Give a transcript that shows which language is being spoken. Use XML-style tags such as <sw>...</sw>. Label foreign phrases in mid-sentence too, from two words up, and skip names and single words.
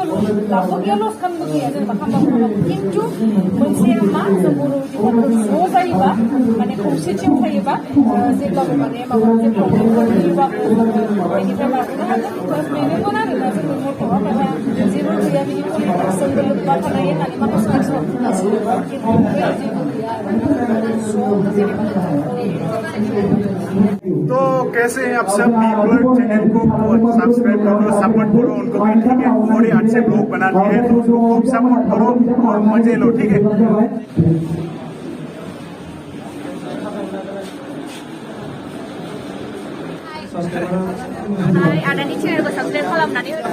<brx>लाबबो गैया लसखानबो गैया जेनेबा खालामबाबो खिन्थु मोनसे मा जों बर' इउटिउबारफोर ज' जायोबा माने खौसेथियाव थायोबा जेब्लाबो माने माबा मोनसे प्रब्लेमफोर फैयोबाबो बेनिफ्राय बारग'नो हागोन प्लास बेनोमोन आरोना जोंनि मथ'आ माबा जेबो गैया बिदि पलिटिक्सजोंबो लोब्बा थानाय होननानै माखासे मानसिफ्रा बुंगासिनो खिन्थु बेयाव जेबो गैया आरो जेनेबा</brx> <hi>तो कैसे हैं आप सब ब्लॉग चैनल को सब्सक्राइब करो सपोर्ट करो उनको भी ठीक है और ही अच्छे ब्लॉग बनाते हैं तो उसको खूब सपोर्ट करो और मजे लो ठीक है</hi> <brx>ada di</brx> <hi>चैनल को सब्सक्राइब</hi> <brx>खालामनानै</brx>